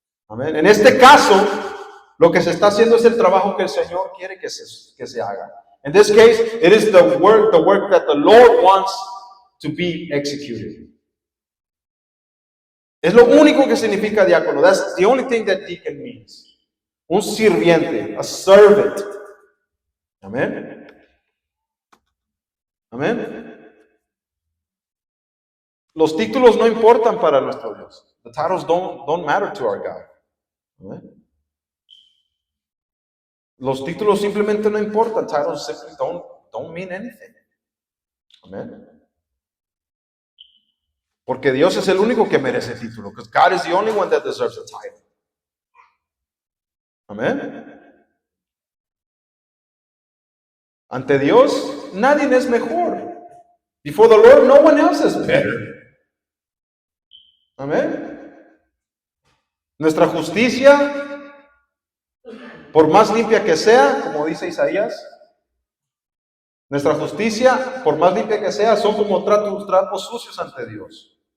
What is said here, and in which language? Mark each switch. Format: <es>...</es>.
<es>Amen. En este caso, lo que se está haciendo es el trabajo que el Señor quiere que se haga.</es> <en>In this case, it is the work that the Lord wants to be executed.</en> <es>Es lo único que significa diácono.</es> <en>That's the only thing that deacon means.</en> <es>Un sirviente,</es> <en>a servant.</en> <es>Amén. Amén. Los títulos no importan para nuestro Dios.</es> <en>The titles don't matter to our God. Amén.</en> <es>Los títulos simplemente no importan.</es> <en>Titles simply don't mean anything. Amén.</en> <es>Porque Dios es el único que merece título.</es> <en>Because God is the only one that deserves a title. Amén.</en> <es>Ante Dios, nadie es mejor.</es> <en>Before the Lord, no one else is better. Amén.</en> <es>Nuestra justicia, por más limpia que sea, como dice Isaías, nuestra justicia, por más limpia que sea, son como trapos sucios ante Dios.</es>